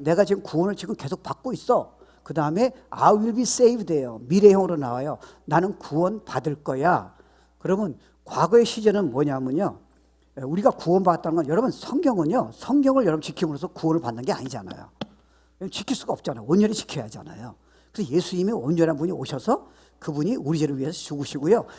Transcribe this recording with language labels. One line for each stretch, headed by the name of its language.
Korean: 내가 지금 구원을 지금 계속 받고 있어. 그 다음에
English: I will be saved예요.
Korean: 미래형으로 나와요. 나는 구원 받을 거야. 그러면 과거의 시제는 뭐냐면요. 우리가 구원받았다는 건 여러분 성경은요. 성경을 여러분 지킴으로써 구원을 받는 게 아니잖아요. 지킬 수가 없잖아요. 온전히 지켜야 하잖아요. 그래서 예수님이 온전한 분이 오셔서 그분이 우리 죄를 위해서 죽으시고요.